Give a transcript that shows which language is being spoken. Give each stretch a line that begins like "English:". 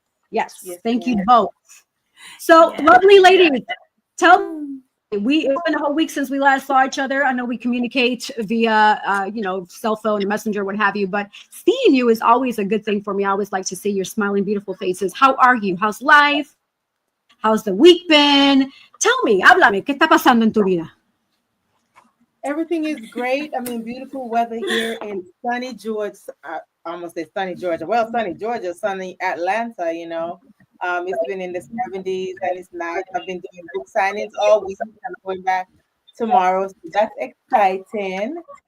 English: Yes thank you both. So lovely ladies, it's been a whole week since we last saw each other. I know we communicate via, cell phone and messenger, what have you, but seeing you is always a good thing for me. I always like to see your smiling, beautiful faces. How are you? How's life? How's the week been? Tell me,
Spanish: háblame, ¿qué está pasando en tu vida?
English: Everything is great. I mean, beautiful weather here in sunny Georgia. I almost say sunny Georgia. Well, sunny Georgia, sunny Atlanta, It's been in the 70s and it's nice. I've been doing book signings all week. I'm going back tomorrow. So that's exciting.